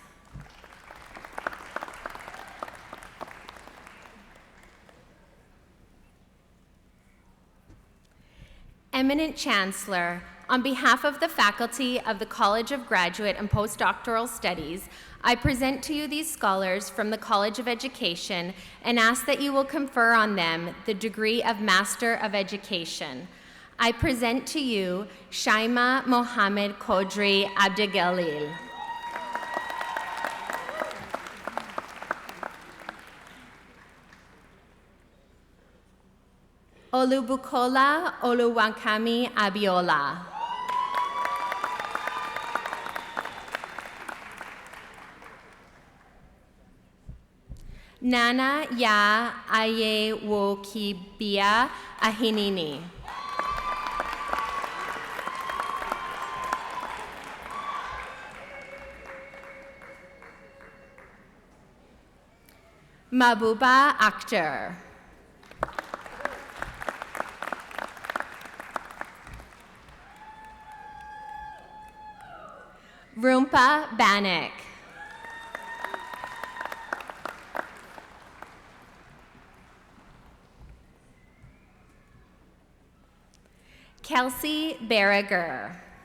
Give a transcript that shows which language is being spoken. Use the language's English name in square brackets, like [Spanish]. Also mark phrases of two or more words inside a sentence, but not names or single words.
[English] Eminent Chancellor, on behalf of the faculty of the College of Graduate and Postdoctoral Studies, I present to you these scholars from the College of Education and ask that you will confer on them the degree of Master of Education. I present to you Shaima Mohammed Kodri Abdegalil. Olubukola Oluwankami Abiola. Nana Ya Ayewokibia Ahinini. Mabuba Akhtar. Rumpa Banik. Kelsey Berriger.